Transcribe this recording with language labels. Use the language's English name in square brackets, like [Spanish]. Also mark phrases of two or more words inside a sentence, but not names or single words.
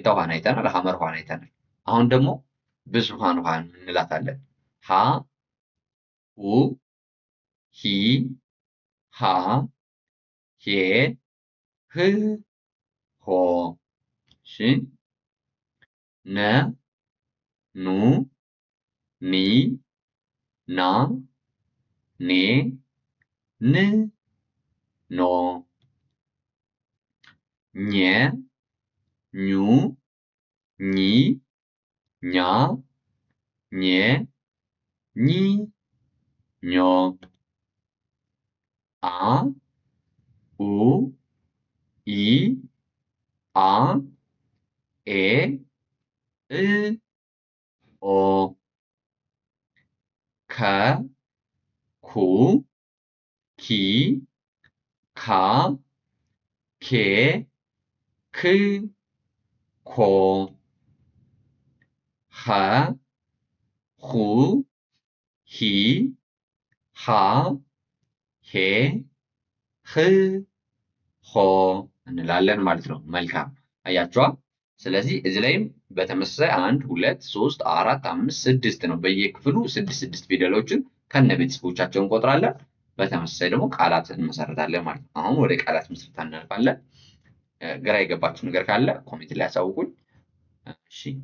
[Amharic] ውሃን አይተናል፣ ሐመር ውሃን አይተናል። አሁን ደግሞ ብዙሃን ውሃን እንላታለን። ሀ ሁ ሂ ሃ ሄ ህ ሆ እሺ ነ ኑ ኒ ና ኔ ን ኖ ኘ ኙ ኚ ኛ ኘ ኚ ኞ አ ኡ ኢ አ ኤ እ ኦ ከ ኩ ኪ ካ ኬ ክ ኮ ኸ ሁ ሂ ሃ ሄ ህ ሆ እንላለን ማለት ነው። መልካም አያችኋ። ስለዚህ እዚህ ላይም በተመሳሳይ 1 2 3 4 5 6 ነው። በየክፍሉ 6 ፊደሎችን ከነ ቤተሰቦቻቸው እንቆጥራለን። በተመሳሳይ ደግሞ ቃላት እንመሰርታለን ማለት ነው። አሁን ወደ ቃላት ምስረታ እናልፋለን። ግራ የገባችሁ ነገር ካለ ኮሜንት ላይ ያሳውቁኝ። እሺ